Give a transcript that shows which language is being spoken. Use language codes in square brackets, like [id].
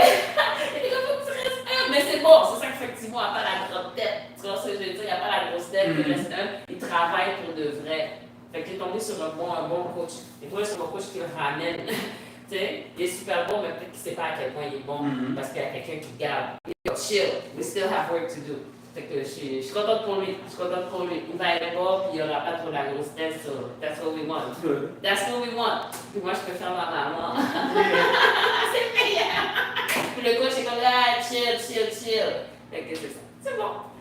[fr] Il était comme, faut que tu restes humble. Mais c'est bon, c'est ça qu'effectivement, à part la grosse tête. Tu vois ce que je veux dire? Il n'y a pas la grosse tête, il reste humble. Il travaille pour de vrai. Fait qu'il est tombé sur un bon coach. Il est tombé sur un coach qui le ramène. Tu sais, il est super bon, mais peut-être qu'il ne sait pas à quel point il est bon. Parce qu'il y a quelqu'un qui garde. [en] Yo, chill, we still have work to do. [fr] Fait que je suis contente pour lui. Il va être bon, puis il n'y aura pas trop la grosse tête, [en] so that's what we want. [fr] That's what we want. Puis moi, je peux faire ma maman. C'est meilleur. Puis le coach est comme là, chill. Fait que c'est ça. C'est bon.